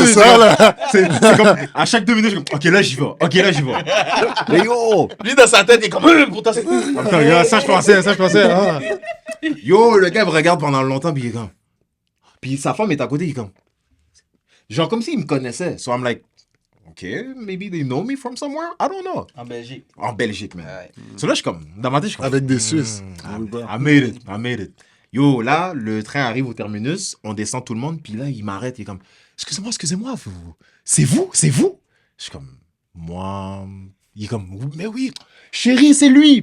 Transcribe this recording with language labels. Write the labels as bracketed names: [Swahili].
[French] que ça, là. C'est comme, à chaque 2 minutes, je suis comme, ok, là, j'y vais. Ok, là, j'y vais. Mais yo! Lui, dans sa tête, il est comme, pourtant, c'est. Attends, regarde, ça, je pensais. Ah. Yo, le gars me regarde pendant longtemps, puis il est comme. Puis sa femme est à côté, il est comme. Genre comme s'ils me connaissaient. [English] So I'm like, OK, maybe they know me from somewhere. I don't know. [French] En Belgique. En Belgique, man. Ouais. So là, je suis comme, dans ma tête, je suis comme... Avec des Suisses. [English] I made it, I made it. [French] Yo, là, le train arrive au terminus, on descend tout le monde, puis là, il m'arrête, il est comme, excusez-moi, c'est vous? Je suis comme, moi... Il est comme, mais oui, chérie, c'est lui.